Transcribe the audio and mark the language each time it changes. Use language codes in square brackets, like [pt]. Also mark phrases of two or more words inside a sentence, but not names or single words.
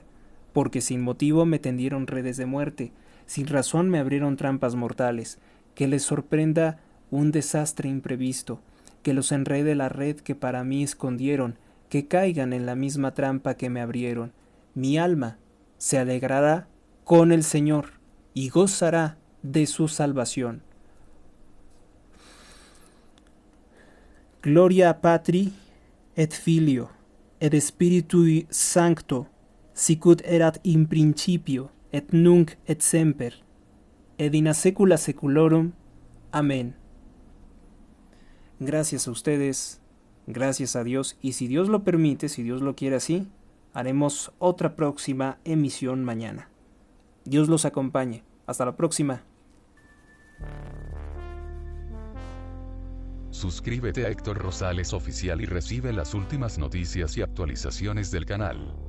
[es] Porque sin motivo me tendieron redes de muerte, sin razón me abrieron trampas mortales, que les sorprenda un desastre imprevisto, que los enrede la red que para mí escondieron, que caigan en la misma trampa que me abrieron. Mi alma se alegrará con el Señor y gozará de su salvación. [la] Gloria Patri et Filio et Spiritui Sancto, sicut erat in principio et nunc et semper et in saecula saeculorum. [es] Amén. Gracias a ustedes, gracias a Dios, y si Dios lo permite, si Dios lo quiere así, haremos otra próxima emisión mañana. Dios los acompañe. Hasta la próxima. Suscríbete a Héctor Rosales Oficial y recibe las últimas noticias y actualizaciones del canal.